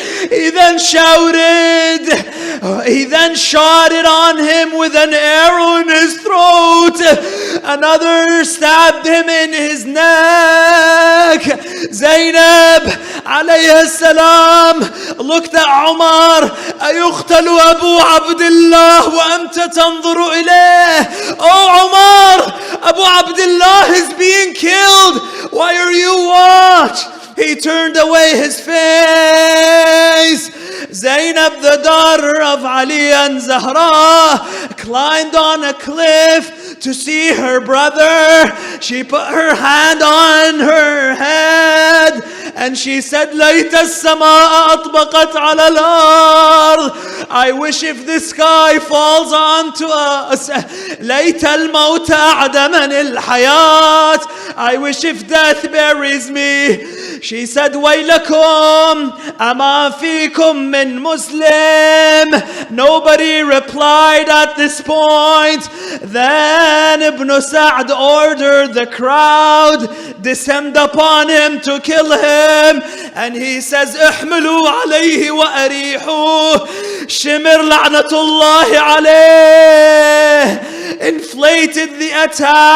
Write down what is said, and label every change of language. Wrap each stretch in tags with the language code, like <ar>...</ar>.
<en>He then shot it on him with an arrow in his throat. Another stabbed him in his neck. Zainab alayhi salam looked at Umar.</en> <ar>أيقتل أبو عبد الله وأنت تنظر إليه.</ar> <en>Oh Umar, Abu Abdullah is being killed. Why are you watching? He turned away his face. Zainab, the daughter of Ali and Zahra, climbed on a cliff to see her brother. She put her hand on her head and she said,</en> <ar>لَيْتَ السَّمَاءَ أَطْبَقَتْ عَلَى الْأَرْضِ.</ar> <en>I wish if the sky falls onto us.</en> <ar>لَيْتَ الْمَوْتَ أَعْدَمَنِ الْحَيَاةِ.</ar> <en>I wish if death buries me. She said,</en> <ar>وَيْلَكُمْ أَمَا فِيكُمْ مِنْ Muslim.</ar> <en>Nobody replied at this point. Then Ibn Sa'd ordered the crowd descend upon him to kill him. And he says,</en> <ar>احملوا عليه وأريحوه.</ar> <en>Shimr la'natullahi alayh inflated the attack.</en>